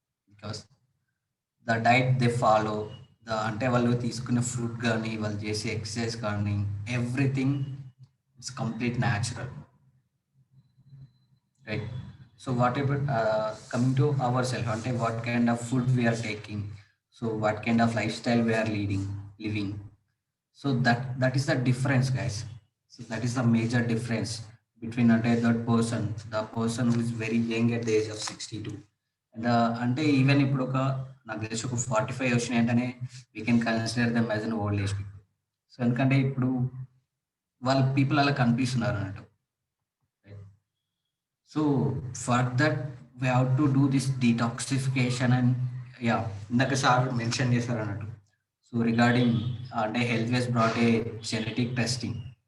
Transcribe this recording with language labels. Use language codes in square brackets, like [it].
[en] Because the diet they follow, అంటే వాళ్ళు తీసుకునే ఫుడ్ కానీ వాళ్ళు చేసే ఎక్సర్సైజ్ కానీ everything it's complete natural, right? So whatever coming to our self అంటే what kind of food we are taking, so what kind of lifestyle we are living. So that is the difference, guys. So that is the major difference between that person who is very young at the age of 62 and అంటే even [te] ఇప్పుడు నాకు తెలిసి ఒక 45 వచ్చినాయి అంటేనే [en] We can consider them as an old age people. [te] So ఎందుకంటే ఇప్పుడు వాళ్ళ పీపుల్ అలా కనిపిస్తున్నారు అన్నట్టు. So for that we have to do this detoxification and yeah ఇందాక సార్ మెన్షన్ చేశారు అన్నట్టు. [en] So regarding అంటే health was brought a genetic testing.